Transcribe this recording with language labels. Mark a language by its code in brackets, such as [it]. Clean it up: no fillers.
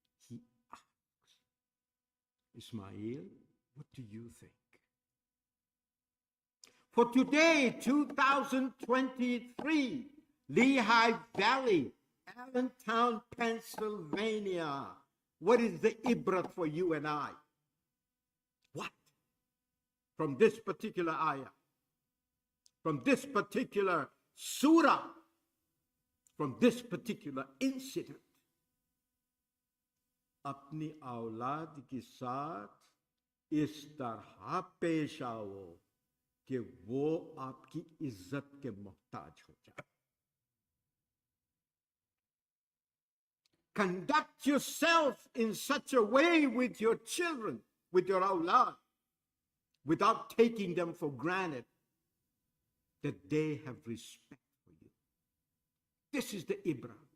[en] He asks, Ismail, what do you think? For today, 2023, Lehigh Valley, Allentown, Pennsylvania. What is the ibrat for you and I? What? From this particular ayah, from this particular surah, from this particular incident, [hi] अपनी औलाद के साथ इस तरह पेश आओ कि वो आपकी इज्जत के मोहताज हो जाए. [en] Conduct yourself in such a way with your children, with your awlad, without taking them for granted, that they have respect for you. This is the Ibra.